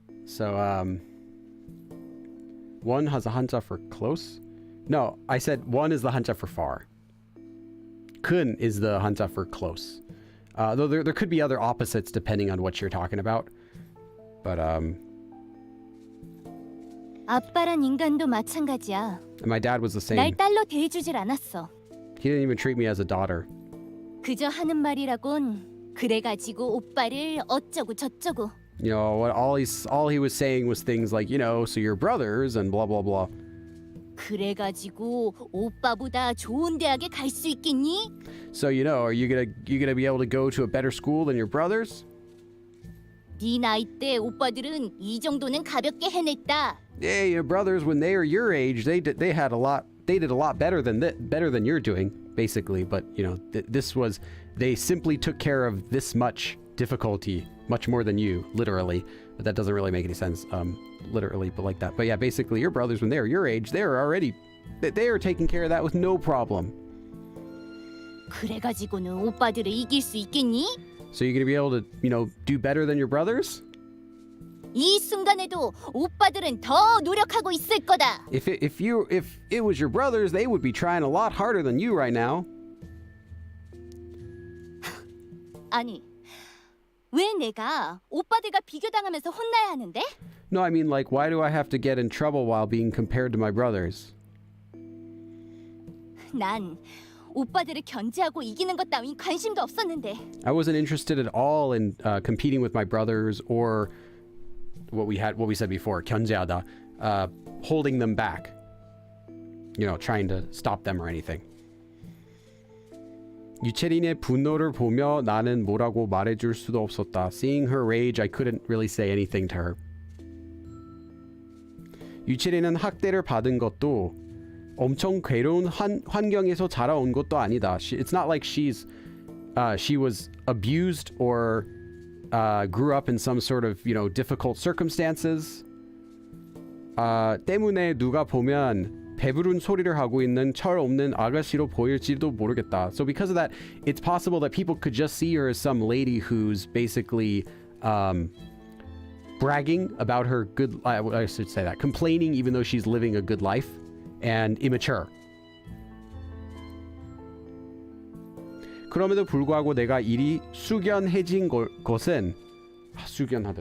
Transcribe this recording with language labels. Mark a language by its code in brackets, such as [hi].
[en] So, one has a hanja for close. No, I said one is the hanja for far. Kun is the hanja for close. Though there could be other opposites depending on what you're talking about. But, [ko] 아빠란 인간도 마찬가지야. [en] and my dad was the [ko] 날 [en] same. [ko] 딸로 대해주질 않았어. [en] He didn't even treat me as a daughter. [ko] 그저 하는 말이라곤 그래가지고 오빠를 어쩌고 저쩌고. [en] You know, what all he was saying was things like, you know, so you're brothers and blah blah blah. [ko] 그래가지고 오빠보다 좋은 대학에 갈 수 있겠니? [en] So, you know, are you gonna be able to go to a better school than your brothers? [ko] 네 나이 때 오빠들은 이 정도는 가볍게 해냈다. [en] Yeah, your brothers when they were your age, they did a lot better than you're doing, basically. But you know, they simply took care of this much difficulty, much more than you, literally. But that doesn't really make any sense, literally, but like that. But yeah, basically, your brothers when they were your age, they were taking care of that with no problem. [ko] 그래가지고는 오빠들을 이길 수 있겠니? [en] So you're gonna be able to, you know, do better than your brothers? [ko] 이 순간에도 오빠들은 더 노력하고 있을 거다. [en] If it was your brothers, they would be trying a lot harder than you right now. [ko] 아니, 왜 내가 오빠들과 비교당하면서 혼나야 하는데? [en] No, I mean, like, why do I have to get in trouble while being compared to my brothers? [ko] 난 오빠들을 견제하고 이기는 것 따윈 관심도 없었는데. [en] I wasn't interested at all in competing with my brothers or what we said before, 견제하다, holding them back. You know, trying to stop them or anything. [ko] 유채린의 분노를 보며 나는 뭐라고 말해줄 수도 없었다. [en] Seeing her rage, I couldn't really say anything to her. [ko] 유채린은 학대를 받은 것도 엄청 괴로운 환경에서 자라온 것도 아니다. [en] It's not like she was abused or grew up in some sort of, difficult circumstances. [ko] 때문에 누가 보면 배부른 소리를 하고 있는 철 없는 아가씨로 보일지도 모르겠다. [en] So because of that, it's possible that people could just see her as some lady who's basically bragging about her good, I should say that, complaining even though she's living a good life, and immature. [ko] 그럼에도 불구하고 내가 일이 숙연해진 것은 숙연하다.